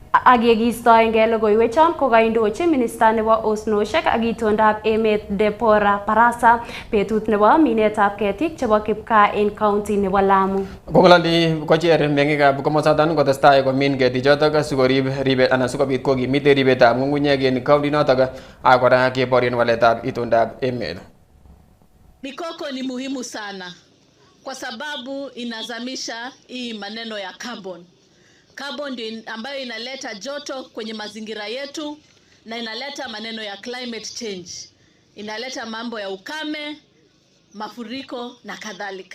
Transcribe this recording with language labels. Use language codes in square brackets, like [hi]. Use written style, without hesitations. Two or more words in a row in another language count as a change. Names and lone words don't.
[kln] Agegistoenge logoiwechon kokaindochi minista nebo osnoshek ak itondab emet Deborah Barasa betut nebo minetab ketik chebo kipkaa en county nebo Lamu. Kongololi kocher mengikab komosaton kotestai komin ketichotok sikorib ribet anan sikobit kokimit ribetab ng'ung'unyek en county notok ak kora keborien waletab itondab emet. [sw] Mikoko ni muhimu sana kwa sababu inazamisha hii maneno ya carbon. Carbon ndio ambayo inaleta joto kwenye mazingira yetu na inaleta maneno ya [en] climate change. [sw] Inaleta mambo ya ukame, mafuriko na kadhalika.